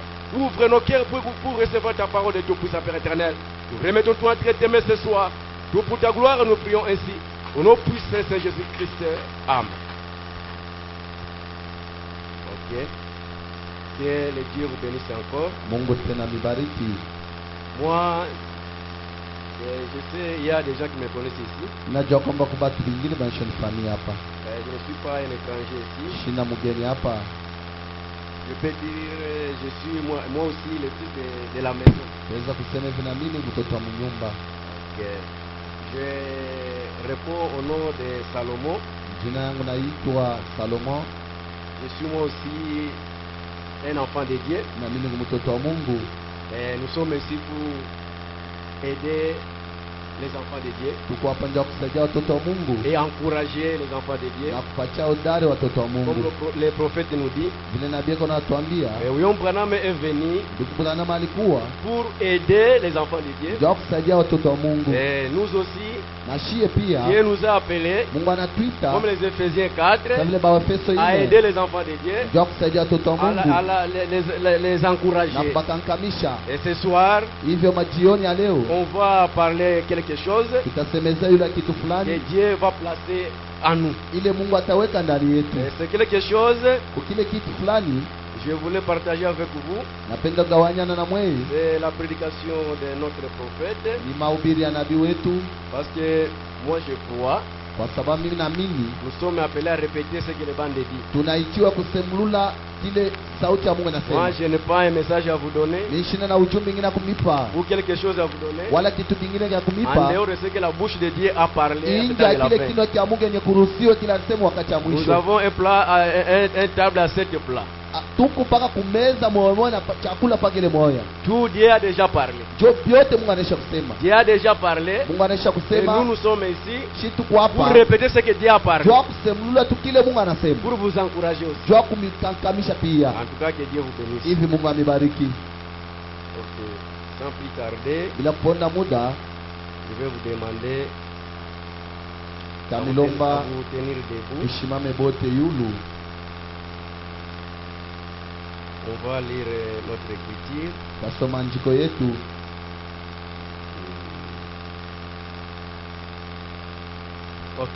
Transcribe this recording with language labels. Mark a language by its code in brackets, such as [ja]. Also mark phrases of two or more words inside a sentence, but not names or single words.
[fr] Ouvre nos cœurs pour recevoir ta parole de Tout-Puissant, Père éternel. Nous remettons-toi entre tes mains ce soir. Tout pour ta gloire, nous prions ainsi. Au nom puissant Saint Jésus-Christ. Amen. Ok. Que le Dieu vous bénisse encore. [sw] Mungu tena mibariki. [fr] Moi, je sais, il y a des gens qui me connaissent ici. [sw] Najua kwamba kuna watu wengine wanashonifahamia hapa. [fr] Je ne suis pas un étranger ici. [sw] Shina mgeni hapa. [fr] Je peux dire, je suis moi aussi le fils de la maison. [sw] Naweza kusema hivi na mimi mtoto wa mnyumba. [fr] Ok. Je réponds au nom de Salomon. [sw] Jina yangu naitwa Salomon [fr] Je suis moi aussi un enfant de Dieu. [sw] na mimi ni mtoto wa Mungu. [fr] Et nous sommes ici pour aider les enfants de Dieu [sw] Tuko hapa ndio kusaidia watoto wa Mungu [fr] et encourager les enfants de Dieu. [sw] na kupatia udari watoto wa [fr] Comme [sw] Mungu. [fr] le prophète nous dit, [sw] Vile nabii ako anatuambia, [fr] William Branham est venu [sw] ndugu Branham alikuwa [fr] pour aider les enfants de Dieu. [sw] ndio kusaidia watoto wa Mungu. [fr] Et nous aussi, [sw] Na shie pia [fr] Dieu nous a appelés, [sw] Mungu anatuita [fr] comme les Éphésiens 4, [sw] kama vile Waefeso [fr] à [sw] 4 [fr] aider les enfants de Dieu, [sw] ndio kusaidia watoto wa Mungu [fr] les [sw] na [fr] encourager. [sw] kubakankamisha. [fr] Et ce soir, [sw] Hivyo majioni ya leo [fr] on va parler quelque chose [sw] tutasemeza yule kitu [fr] que [sw] fulani [fr] Dieu va placer en nous. [sw] ile Mungu ataweka ndani yetu. [fr] Et c'est quelque chose [sw] Kile kitu fulani [fr] que je voulais partager avec vous. [sw] napenda kugawanyana na mwezi [fr] C'est la prédication de notre prophète. [sw] ni mahubiri ya nabii wetu, [fr] Parce que moi je crois, [sw] kwa sababu mimi naamini [fr] nous sommes appelés à répéter ce que les bandes disent. [sw] tunaitiwa kusemlula kile sauti ya Mungu [fr] Moi [sw] inasema. [fr] je n'ai pas un message à vous donner [sw] Ni shina na ujumbe mwingine kumipa [fr] ou quelque chose à vous donner [sw] wala kitu kingine cha [fr] en [sw] kumipa [fr] dehors de ce que la bouche de Dieu a parlé [sw] nje [fr] dans [sw] ya [fr] la [sw] kile [fr] fin. [sw] kinywa cha Mungu yenye kuruhusiwa kila sehemu wakati wa [fr] Nous [sw] mwisho. [fr] avons un plat, un table à 7 plats. [sw] Tuko mpaka kumeza moyo na chakula pagile moyo. [fr] Tout Dieu a déjà parlé. [sw] Jo vyote Mungu anaisha kusema. [fr] Dieu a déjà parlé. [sw] Mungu anaisha [fr] Et [sw] kusema. [fr] nous sommes ici [sw] Shi tuko [fr] pour [sw] hapa. [fr] répéter ce que Dieu a parlé. [sw] Jo kusemlula tu kile Mungu anasema. [fr] Pour vous encourager aussi. [sw] Jo kumikankamisha pia. [fr] En tout cas, que Dieu vous bénisse. [sw] Hivi Mungu amibariki. [fr] Ok. Sans plus tarder, [sw] Bila kuponda muda [fr] je vais vous demander à [sw] tamilomba [fr] vous tenir debout. [sw] ushimame bote yulu. [fr] On va lire notre écriture. [sw] Tasoma njiko yetu. Ok.